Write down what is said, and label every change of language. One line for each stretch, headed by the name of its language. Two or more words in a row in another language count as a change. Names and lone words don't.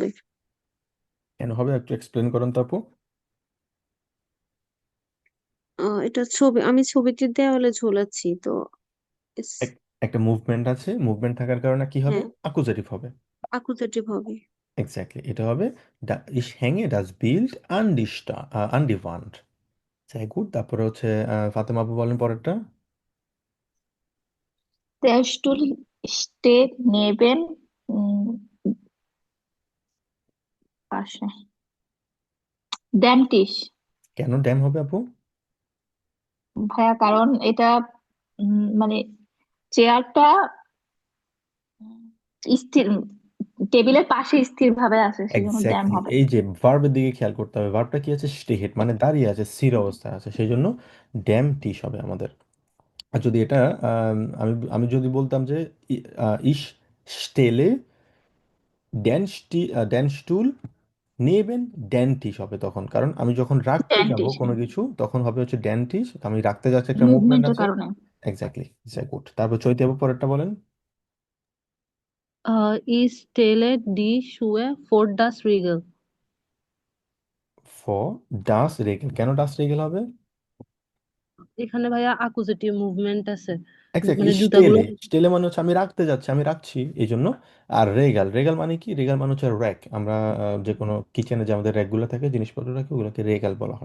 Bangla: কেন হবে একটু এক্সপ্লেন করেন তো আপু। এটা ছবি, আমি ছবিটি দেওয়ালে ঝোলাচ্ছি তো একটা মুভমেন্ট আছে, মুভমেন্ট থাকার কারণে কি হবে, হ্যাঁ, আকুজাটিভ হবে। আকুজাটিভ হবে।
German: এক্স্যাক্টলি,
Bangla: এটা হবে
German: ich hänge das Bild an die an die Wand। sehr gut,
Bangla: তারপরে হচ্ছে ফাতেমা আপু বলেন পরেরটা।
German: Der Stuhl steht neben পাশে dem Tisch।
Bangla: কেন ড্যাম হবে আপু? ভাইয়া কারণ এটা মানে চেয়ারটা স্থির, টেবিলের পাশে স্থির ভাবে আছে, সেজন্য ড্যাম এক্স্যাক্টলি, হবে। এই যে ভার্বের দিকে খেয়াল করতে হবে, ভার্বটা কি আছে, স্টেহেড, মানে দাঁড়িয়ে আছে, স্থির অবস্থায় আছে, সেই জন্য
German: dem Tisch
Bangla: হবে আমাদের। আর যদি এটা আমি আমি যদি বলতাম যে
German: Ich stelle den Stuhl neben, den Tisch
Bangla: হবে তখন, কারণ আমি যখন রাখতে ড্যাম যাব টিশ, কোনো হ্যাঁ, কিছু তখন হবে হচ্ছে
German: den Tisch,
Bangla: আমি রাখতে যাচ্ছি, একটা মুভমেন্ট মুভমেন্টের আছে। কারণে। এক্স্যাক্টলি, গুড। তারপর চৈতি আপু পরেরটা বলেন।
German: Ich stelle die Schuhe vor das Regal. vor das Regal,
Bangla: কেন
German: das Regal
Bangla: হবে? এখানে ভাইয়া অ্যাকুজেটিভ মুভমেন্ট আছে, এক্স্যাক্টলি, মানে জুতাগুলো। স্টেলে, স্টেলে মানে হচ্ছে আমি রাখতে যাচ্ছি, আমি রাখছি এই জন্য। আর রেগাল, রেগাল মানে কি, রেগাল মানে হচ্ছে র্যাক, আমরা যে কোনো কিচেনে যে আমাদের র্যাকগুলো থাকে জিনিসপত্র রাখে ওগুলোকে রেগাল বলা হয়।